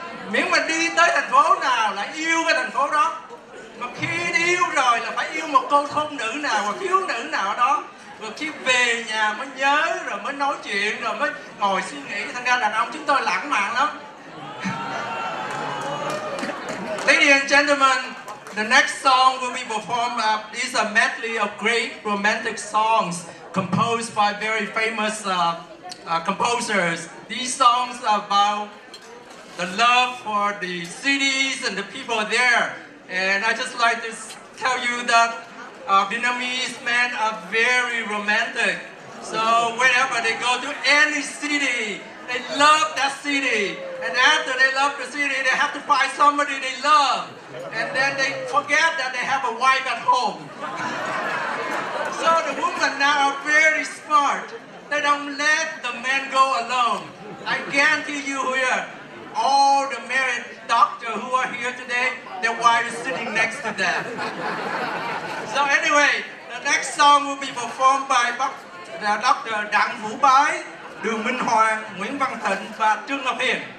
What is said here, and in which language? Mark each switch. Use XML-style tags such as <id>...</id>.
<vi>Miễn mà đi tới thành phố nào là yêu cái thành phố đó. Mà khi đi yêu rồi là phải yêu một cô thôn nữ nào hoặc thiếu nữ nào đó. Rồi khi về nhà mới nhớ, rồi mới nói chuyện, rồi mới ngồi suy nghĩ. Thành ra đàn ông chúng tôi lãng mạn lắm.</vi> <en>Ladies and gentlemen, the next song will be performed is a medley of great romantic songs composed by very famous composers. These songs are about the love for the cities and the people there. And I just like to tell you that Vietnamese men are very romantic. So whenever they go to any city, they love that city. And after they love the city, they have to find somebody they love. And then they forget that they have a wife at home. So the women now are very smart. They don't let the men go alone. I guarantee you here, all the married doctors who are here today, their wife is sitting next to them. So anyway, the next song will be performed by Dr.</en> <vi>Đặng Vũ Bái, Đường Minh Hoàng, Nguyễn Văn Thịnh và Trương Ngọc Hiền.</vi>